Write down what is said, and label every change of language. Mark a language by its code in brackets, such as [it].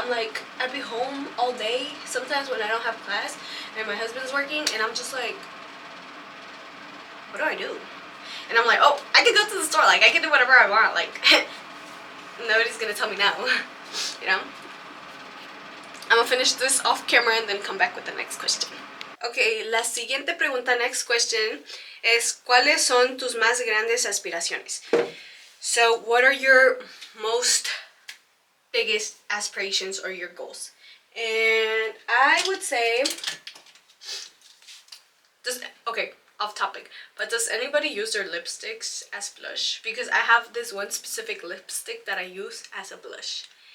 [en] I'm like, I'd be home all day sometimes when I don't have class and my husband's working, and I'm just like, what do I do? And I'm like, oh, I can go to the store. Like, I can do whatever I want. Like, nobody's gonna tell me no. You know? I'm gonna finish this off camera and then come back with the next question. [es] Okay, la siguiente pregunta, [en] next question, [es] es ¿cuáles son tus más grandes aspiraciones? [en] So, what are your most biggest aspirations or your goals? And I would say, okay, off topic, but does anybody use their lipsticks as blush? Because I have this one specific lipstick that I use as a blush.